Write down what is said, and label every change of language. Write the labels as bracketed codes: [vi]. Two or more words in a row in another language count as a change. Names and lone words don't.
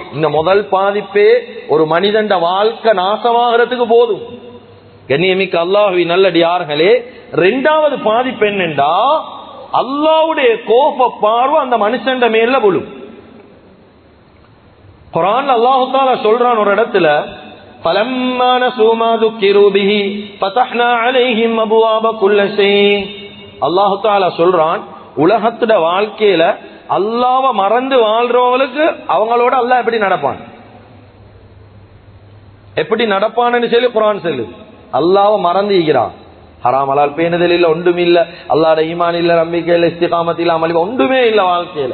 [ta] இந்த முதல் பாதிப்பே ஒரு மனிதன் வாழ்க்கை நாசமாகிறதுக்கு போதும். கண்ணியமிக்க அல்லாஹ்வின் நல்லடியார்களே, இரண்டாவது பாதிப்பு என்னென்றா அல்லாஹ்வுடைய கோப பார்வை அந்த மனுஷன் மேல விழும். குர்ஆன்ல [ar] الله تعالى [ta] சொல்றான் ஒரு இடத்துல, [ar] فَلَمَّا نَسُوا مَا ذُكِّرُوا بِهِ فَتَحْنَا عَلَيْهِمْ أَبْوَابَ كُلِّ شَيْءٍ. الله تعالى [ta] சொல்றான், உலகத்துல வாழ்க்கையில அல்லாஹ்வை மறந்து வாழ்றவங்களுக்கு அவங்களோட அல்லாஹ் எப்படி நடப்பான், எப்படி நடப்பான்னு சொல்லி குர்ஆன் சொல்லுது. அல்லாஹ்வை மறந்து இருக்கிறான், ஹராம் ஹலால் பேணுதல் இல்ல, ஒன்றும் இல்ல, அல்லாஹ்வுடைய ஈமான் இல்ல, நம்பிக்கை இல்ல, இஸ்திகாமத் இல்ல, அமல் ஒன்றுமே இல்ல வாழ்க்கையில.